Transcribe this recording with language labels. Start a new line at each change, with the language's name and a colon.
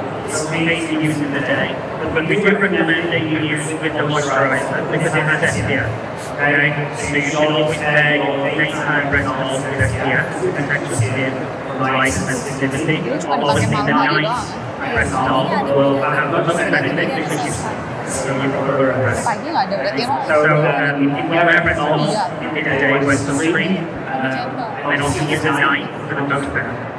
English: It's basically used in the day. But we recommend that you use it with the moisturizer because it has SPF. Okay. So you should always pair your daytime retinol with SPF to protect your skin from light sensitivity. Obviously, the night retinol will have much better benefit because you
Indonesian: Pagi nggak ada berarti emang.
English: So if you have retinol in the day with sunscreen, and also use at night for the most better.